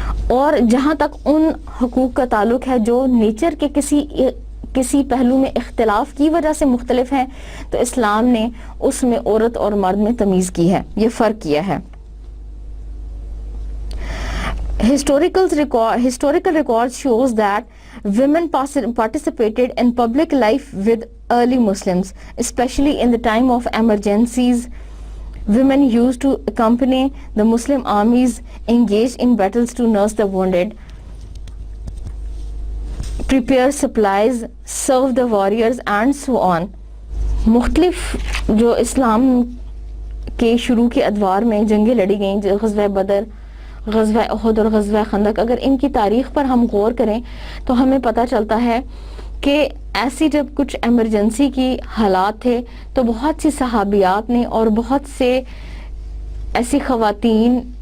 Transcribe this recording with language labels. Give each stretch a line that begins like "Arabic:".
Urdu: اور جہاں تک ان حقوق کا تعلق ہے جو نیچر کے کسی پہلو میں اختلاف کی وجہ سے مختلف ہیں تو اسلام نے اس میں عورت اور مرد میں تمیز کی ہے, یہ فرق کیا ہے.
English: Historical records shows that women participated in public life with early Muslims, especially in the time of emergencies. Women used to accompany the Muslim armies engaged in battles to nurse the wounded, prepare supplies, serve the warriors and so on.
Urdu: مختلف جو اسلام کے شروع کے ادوار میں جنگیں لڑی گئیں, غزوہ بدر, غزوہ احد اور غزوہ خندق, اگر ان کی تاریخ پر ہم غور کریں تو ہمیں پتہ چلتا ہے کہ ایسی جب کچھ ایمرجنسی کی حالات تھے تو بہت سی صحابیات نے اور بہت سے ایسی خواتین